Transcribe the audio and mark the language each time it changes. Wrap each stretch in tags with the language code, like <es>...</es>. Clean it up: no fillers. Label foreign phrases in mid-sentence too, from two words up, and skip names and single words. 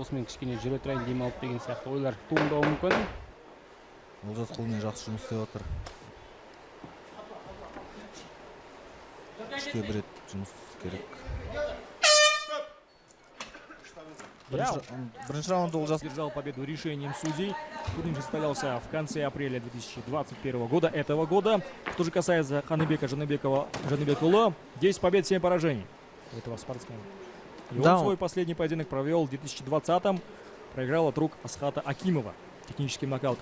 <kk>Осымен кішкене жүре тұрайын дем алып деген сияқты ойлар туындауы мүмкін. Олжас қолмен жақсы жұмыс істеп отыр. Ішке бір рет жұмыс керек. Бірінші раунд Олжас.</kk> <ru>Держал победу решением судей. Турнир состоялся в конце апреля 2021 года, этого года. Что же касается Ханыбека Жаныбекулы, 10 побед, 7 поражений у этого спортсмена. И Да, он свой последний поединок провел в 2020-м. Проиграл от рук Асхата Акимова техническим нокаутом.</ru>